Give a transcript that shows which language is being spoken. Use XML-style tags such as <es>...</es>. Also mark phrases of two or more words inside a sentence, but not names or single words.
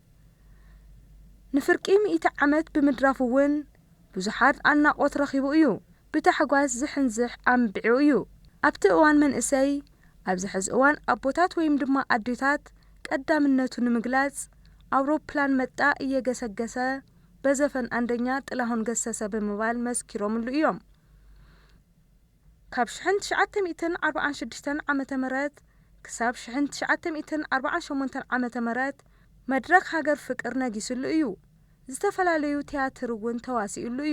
<ti>ንፍርቂ 100 ዓመት ብምድራፍ እውን ብዙሓት ኣድናቖት ረኺቡ እዩ ብታሕጓስ ዝሕንዝሕ ኣንቢዑ እዩ ኣብቲ እዋን መንእሰይ ኣብዚ ሕዚ እዋን ኣቦታት ወይም ድማ ኣዴታት ቀዳምነቱ ንምግላጽ</ti> <am>ኣውሮፕላን መጣ እየገሰገሰ በዘፈን አንደኛ ጥላሁን ገሰሰ</am> <ti>ብምባል መስኪሮምሉ እዮም ካብ 1946 ዓመተ ምህረት ክሳብ 1948 ዓመተ ምህረት መድረክ ሃገር ፍቅር ነጊስሉ እዩ ዝተፈላለዩ ቲያትር እውን ተዋሲኡሉ እዩ</ti>